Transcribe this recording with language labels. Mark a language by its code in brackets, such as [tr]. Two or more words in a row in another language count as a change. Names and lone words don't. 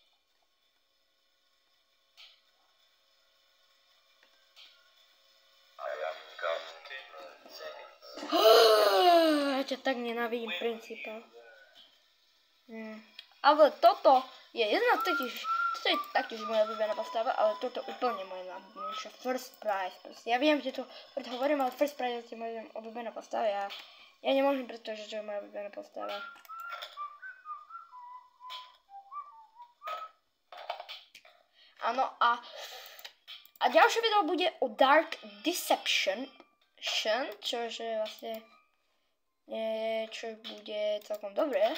[sk] Ja ťa tak nenávidím, princípa. Ale toto je jedna toto je taktiež moja obľúbená postava, ale toto úplne moja najobľúbenejšia. First prize. Proste. Ja viem, že to hovorím, ale first prize je moja obľúbená postava. Ja nemôžem predstaviť, že to je moja obľúbená postava. Áno, a ďalšie video bude o Dark Deception, čože vlastne niečo bude celkom dobré.